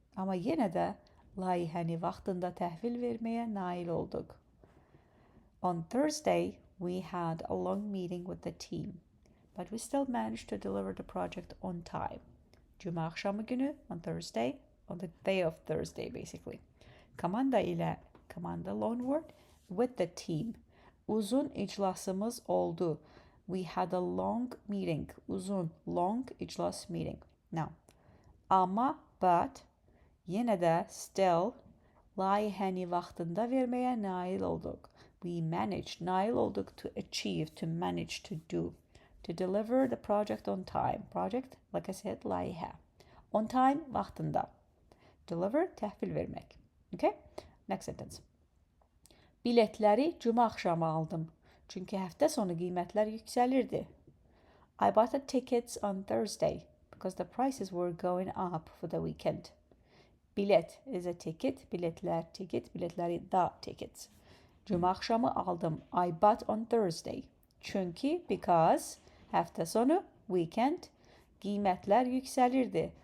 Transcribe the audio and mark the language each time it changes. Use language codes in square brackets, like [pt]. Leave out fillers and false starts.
[az] Amma yenə də layihəni vaxtında təhvil verməyə nail olduq. [en] On Thursday, we had a long meeting with the team, but we still managed to deliver the project on time. [az] Cuma akşamı günü, [en] on Thursday, on the day of Thursday basically. [az] Komanda ilə, [en] komanda loan word, with the team. [az] Uzun iclasımız oldu. [en] We had a long meeting. [az] Uzun, long iclas meeting. Now, amma, but, yenə də, still, layihəni vaxtında verməyə nail olduq. [en] We managed, [az] nail olduk, [en] to achieve, to manage, to do, to deliver the project on time. Project, like I said, layihə. On time, vaxtında. Deliver, [az] təhvil vermək. [en] Okay? Next sentence. [az] Biletləri cümə axşamı aldım. Çünki həftəsonu qiymətlər yüksəlirdi. [en] I bought the tickets on Thursday because the prices were going up for the weekend. Bilet is a ticket, biletlər ticket, biletləri da tickets. [az] Cuma akşamı aldım. [en] I bought on Thursday. [az] Çünki, because, həftəsonu, weekend, qiymətlər yüksəlirdi.